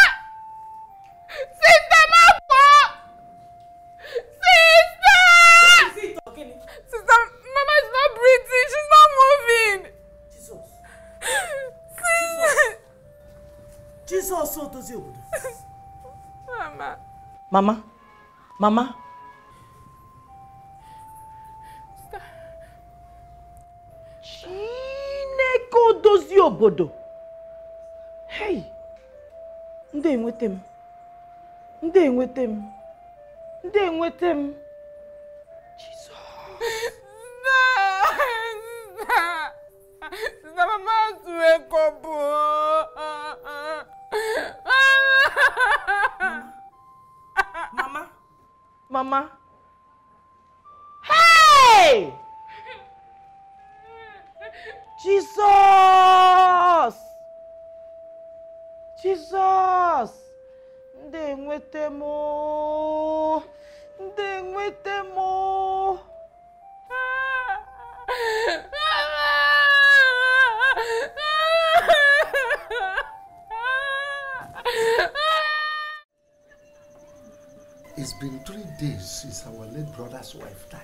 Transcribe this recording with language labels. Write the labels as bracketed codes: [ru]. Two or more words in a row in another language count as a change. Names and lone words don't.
[en] Sister Mama. Sister. Sister, Mama is not breathing. She's not moving. Jesus, so does you. Mama. [ig] Mama. Chineke dozi obodo. Hey. Ndị enwete m. Ndị enwete m. Ndị enwete m. [en] Jesus. Sister, Mama has to wake up. Mama. Hey! Jesus! Jesus! [ig] Ndị enwete m. Ndị enwete m. [en] It's been 3 days since our late brother's wife died.